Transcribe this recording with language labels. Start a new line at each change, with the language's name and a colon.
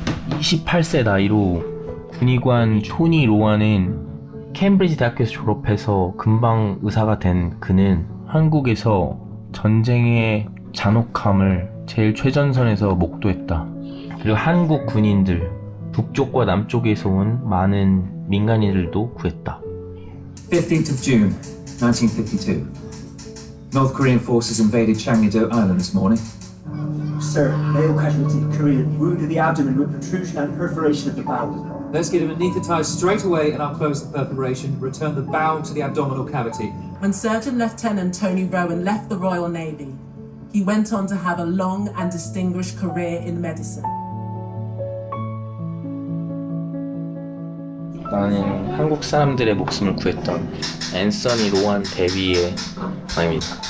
Korean: 28세 나이로 군의관 토니 로아는 케임브리지 대학교에서 졸업해서 금방 의사가 된 그는 한국에서 전쟁의 잔혹함을 제일 최전선에서 목도했다. 그리고 한국 군인들, 북쪽과 남쪽에서 온 많은 민간인들도 구했다.
English: 15th of June, 1952. North Korean forces invaded Changnedo Island this morning. Sir, male casualty, Korean, wound in the abdomen with protrusion and perforation of the bowel. Let's get him anaesthetized straight away and I'll close the perforation, return the bowel to the abdominal cavity. When Surgeon Lieutenant Tony Rowan left the Royal Navy, he went on to have a long and distinguished career in medicine.
Korean: 나는 한국 사람들의 목숨을 구했던 앤서니 로안 대위의 왕입니다.